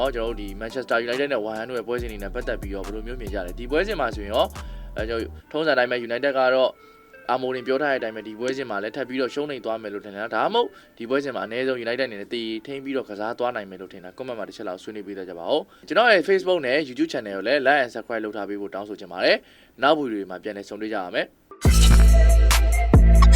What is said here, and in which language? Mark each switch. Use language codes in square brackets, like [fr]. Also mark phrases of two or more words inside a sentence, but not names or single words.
[my] ရောကျွန်တော်တို့ဒီ Manchester United နဲ့ဝမ်ဟန်တို့ရဲ့ပွဲစဉ်တွေနဲ့ပတ်သက်ပြီးတော့ဘယ်လိုမျိုးမြင်ကြလဲ။ဒီပွဲစဉ်မှာဆိုရင်ရောကျွန်တော်ထုံးစံတိုင်းပဲ United ကတော့Amorim ပြောထားတဲ့အတိုင်းပဲဒီပွဲစဉ်မှာလည်းထပ်ပြီးတော့ရှုံးနေသွားမယ်လို့ထင်တယ်။ဒါမှမဟုတ်ဒီပွဲစဉ်မှာအနည်းဆုံး United အနေနဲ့တည်ထိန်းပြီးတော့ကစားသွားနိုင်မယ်လို့ထင်တာ comment မှာတစ်ချက်လောက်ဆွေးနွေးပေးကြပါဦး။ကျွန်တော်ရဲ့ Facebook နဲ့ YouTube channel ကိုလည်း [en] like and subscribe [my] လုပ်ထားပေးဖို့တောင်းဆိုချင်ပါတယ်။နောက်ဗီဒီယိုတွေမှာပြန်လည်ဆုံတွေ့ကြပါမယ်။